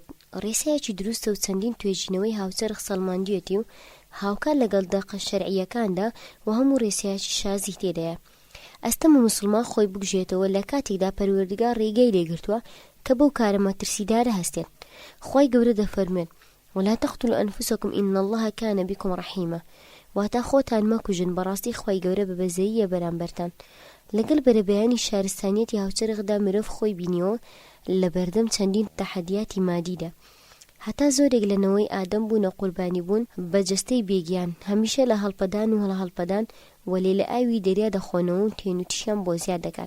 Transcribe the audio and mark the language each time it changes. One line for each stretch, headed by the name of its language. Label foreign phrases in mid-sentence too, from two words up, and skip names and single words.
Central Kurdish: ڕێسایەکی دروستە و چەندین توێژینەوەی هاوچەرخ سەڵماندوێتی و هاوکار لەگەڵ دەقە شەرعیەکاندا و هەموو ڕێسایەکی شازی تێدایە. ئەستەمە موسڵمان خۆی بگوژێتەوە لە کاتێکدا پەروەردگار ڕێگەی لێگرتووە کە بەو کارە مەترسیدارە هەستێت. خوای گەورە دەفەرمێت
Arabic: ولا تقتلوا أنفسكم إن الله كان بكم رحيما.
Central Kurdish: واتە خۆتان مەکوژن، بەڕاستی خوای گەورە بەبەزەییە بەرامبەرتان. لەگەڵ بەرەبەیانی شارستانیەتی هاوچەرخدا مرۆڤ خۆی بینیەوە لە بەردەم چەندین تەحەدیاتی مادیدا. هەتا زۆرێک لەنەوەی ئادەم بوونە قوربانی بوون بە جەستەی بێگیان، هەمیشە لە هەڵپەدان و هەڵپەدان وەلێ لە ئاوی دەریا دەخۆنەوە و تێنوتیشیان بۆ زیاد دەکات.